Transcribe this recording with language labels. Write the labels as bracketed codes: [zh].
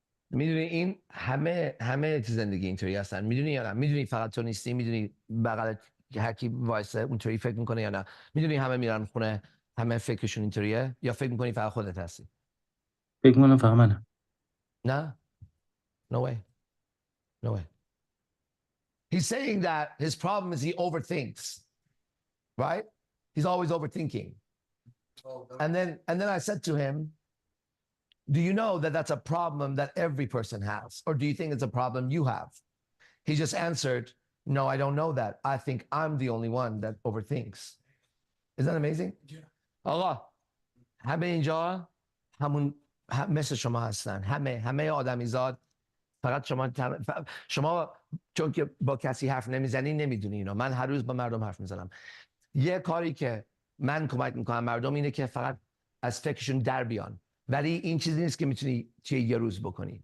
[fa] میدونی این همه تو زندگی اینطوری هستن، میدونی یا نه؟ میدونی فقط تو نیستی؟ میدونی بغلت هر کی وایسه اونطوری فکر میکنه یا نه؟ میدونی همه میرن خونه همه فکرشون اینطوریه، یا فکر میکنی فقط خودت هستی؟ فکر میکنم فقط منم. [en] نه no way no way. He's saying that his problem is he overthinks, right? He's always overthinking. And then I said to him, do you know that that's a problem that every person has, or do you think it's a problem you have? He just answered, no, I don't know that. I think I'm the only one that overthinks. Isn't that amazing? [fa] آقا همه اینجا همون مثل شما هستن، همه آدمیزاد. فقط شما چون که با کسی حرف نمیزنی نمیدونی اینو. من هر روز با مردم حرف میزنم. یه کاری که من کمک میکنم مردم اینه که فقط از فکرشون در بیان، ولی این چیزی نیست که میتونی یه روز بکنی.